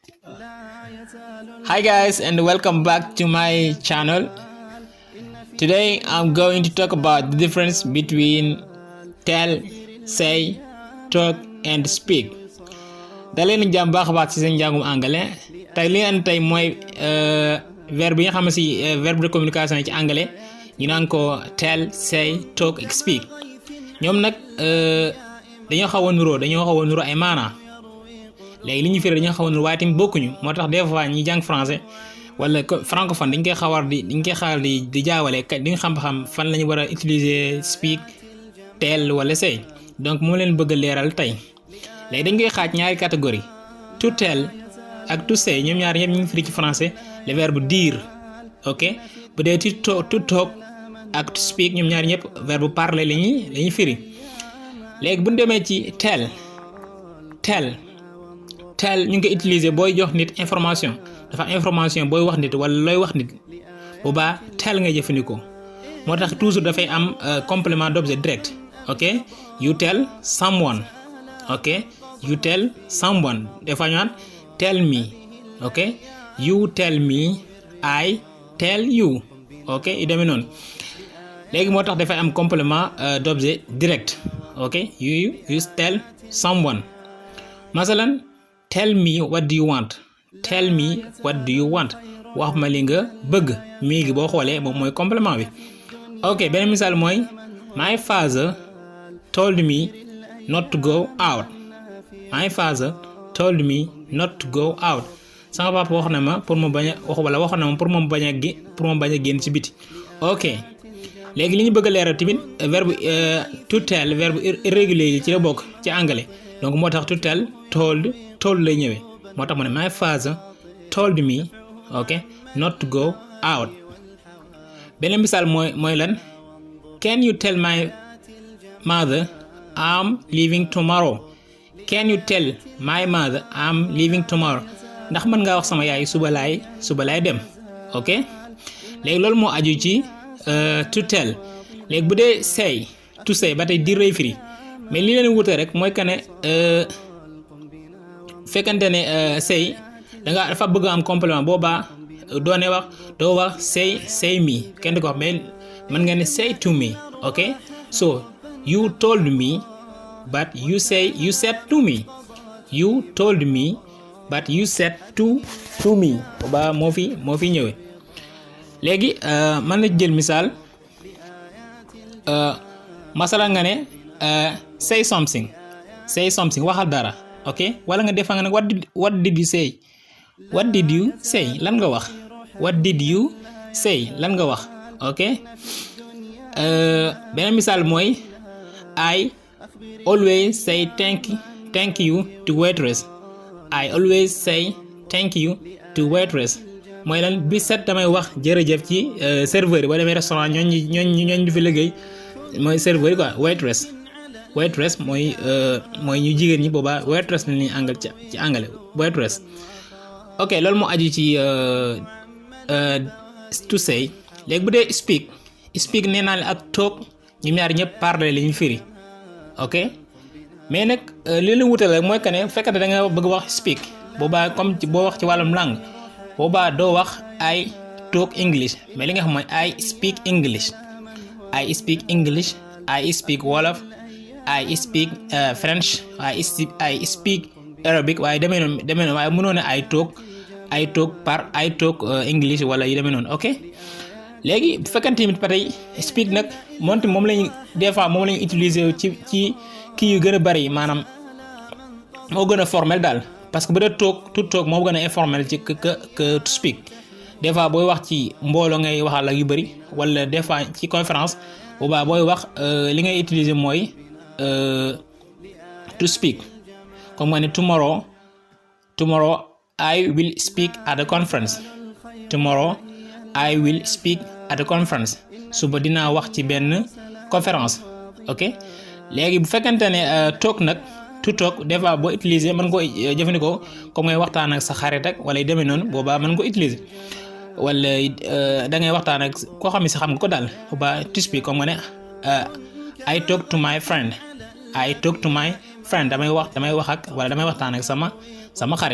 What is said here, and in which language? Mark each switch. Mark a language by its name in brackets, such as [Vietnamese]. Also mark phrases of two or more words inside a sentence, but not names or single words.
[English] Hi guys, and welcome back to my channel. Today I'm going to talk about the difference between tell, say, talk and speak. [Wolof] daleen jàmm baax a baax ci seen njàngum anglais tey li leen tey mooy verbe yi nga xam ne si [French] verbe de communication [Wolof] ci anglais ñu naan ko [English] tell, say, talk, speak. [Wolof] ñoom nag dañoo xaw a nuroo ay maanaa léegi li ñu firi dañoo xaw a nuroo waaye tamit bokkuñu moo tax [French] des fois [Wolof] ñi jàng français wala francophone dañ koy xawar di jaawale di nga xam fan la ñu war a utiliser [English] speak, tell [Wolof] wala say. donc moo leen bëgg a leeral tey. léegi dañ koy xaaj ñaari catégorie [English] to tell [Wolof] ak [English] to say [Wolof] ñoom ñaar ñëpp ñu ngi firi ci français [French] le verbe dire, [Wolof] ok. bu dee [English] to talk [Wolof] ak [English] to speak [Wolof] ñoom ñaar ñëpp [French] verbe parler [Wolof] lañuy firi. léegi bu ñu demee ci tell ñu ngi koy utiliser booy jox nit information dafa information booy wax nit wala looy wax nit boobaa tell ngay jëfandikoo moo tax toujours dafay am [French] complément d'objet direct, [Wolof] ok. [English] You tell someone, ok. You tell someone [French] des fois [English] ñu naan tell me, ok. You tell me, I tell you, ok. [Wolof] yu demee noonu léegi moo tax dafay am [French] complément d'objet direct, [Wolof] ok. [English] You tell someone. masalan tell me what do you want, tell me what do you want, [Wolof] wax ma li nga bëgg. mii gi boo xoolee moom mooy complément bi, ok. beneen misaal mooy [English] my father told me not to go out. My father told me not to go out. [Wolof] sama papa wax na ma pour ma bañ a wax wala waxoon na ma pour ma bañ a génn ci biti, ok. léegi li ñu bëgg a leeral tamit verbe [English] to tell [French] verbe irrégulier [Wolof] yi ci la bokk ci anglais, donc moo tax [English] to tell told [Wolof] lay ñëwee. moo tax mu ne [English] my father told me, ok, not to go out. [Wolof] beneen misaal mooy lan [English] can you tell my mother I'm leaving tomorrow. Can you tell my mother I'm leaving tomorrow. [Wolof] ndax mën ngaa wax sama yaay suba laay dem, ok. léegi loolu moo aju ci [English] to tell. [Wolof] léegi bu dee [English] say to say [Wolof] ba tey dire lay firi mais li leen wute rek mooy que ne fekkante ne say dafa bëgg am complément boobaa doo wax [English] say me [Wolof] kenn du ko wax mais mën nga ne [English] say to me, [Wolof] ok. [English] so you told me but you said to me. You told me but you said to me. [Wolof] boobaa moo fi ñëwee. léegi mën na jël misaal masala nga ne [English] say something [Wolof] waxal dara, ok. wala nga defa nga ne [English] what did you say. What did you say [Wolof] lan nga wax. [English] What did you say [Wolof] lan nga wax, [English] ok. [Wolof] beneen misaal mooy [English] I always say thank you to waitress. I always say thank you to waitress. [Wolof] mooy lan bi set damay wax jërëjëf ci serveur yi boo demee restaurant ñooñ du fi liggéey mooy serveur yi quoi. waitress mooy ñu jigéen ñi boobaa waitress la ñuy ci anglais waitress, ok. loolu moo aju ci [English] to say. [Wolof] léegi bu dee speak nee naa ak talk ñu ñaar ñëpp parler li ñu firi, ok. mais nag li la wutal rek mooy que ne fekkate da nga bëgg wax speak boobaa comme boo wax ci wàllum langue boobaa doo wax [English] I talk English [Wolof] mais li nga xam mooy [English] I speak English. I speak Wolof, I speak French, I speak Arabic [Wolof] waaye demee noonu waaye mënoo ne [English] I talk English [Wolof] wala yu demee noonu, [English] ok. [Wolof] léegi bu fekkante tamit ba tey speak nag moom lañu [French] des fois [Wolof] moom lañu utiliser ci kii yu gën a bari maanaam moo gën a formel daal parce que bu dee talk moo gën a informel ci que [English] to speak. [French] des fois [Wolof] booy wax ci mbooloo ngay waxal ak yu bari wala [French] des fois [Wolof] ci conférence boobaa booy wax li ngay utiliser mooy [English] to speak. [Wolof] comme nga ne [English] tomorrow I will speak at a conference. Tomorrow I will speak at a conference. [Wolof] suba dinaa wax ci benn conférence, ok. léegi bu fekkente ne talk nag [English] to talk [French] des fois [Wolof] boo utiliser mën nga ko jëfandikoo comme ngay waxtaan ak sa xarit rek wala yu demee noonu boobaa mën nga ko utiliser. wala da ngay waxtaan ak koo xam ne si xam nga ko daal boobaa [English] to speak [Wolof] comme nga ne [English] I talk to my friend. [Wolof] damay wax ak wala damay waxtaan ak sama xarit.